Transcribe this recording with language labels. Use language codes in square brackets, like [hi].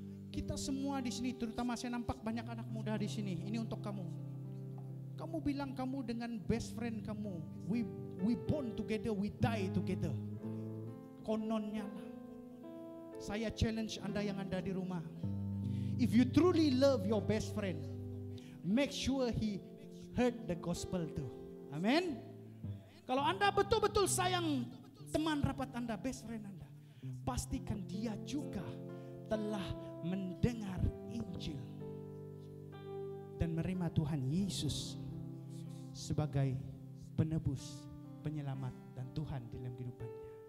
[ms] Kita semua di sini, terutama saya nampak banyak anak muda di sini. Ini untuk kamu. Kamu bilang kamu dengan best friend kamu, [en] we born together, we die together. [ms] Kononnya lah. Saya challenge Anda yang ada di rumah. [en] If you truly love your best friend, make sure he heard the gospel too. Amen. [ms] Kalau Anda betul-betul sayang teman rapat Anda, best friend Anda, pastikan dia juga telah mendengar Injil dan menerima Tuhan Yesus sebagai penebus, penyelamat dan Tuhan di dalam kehidupannya.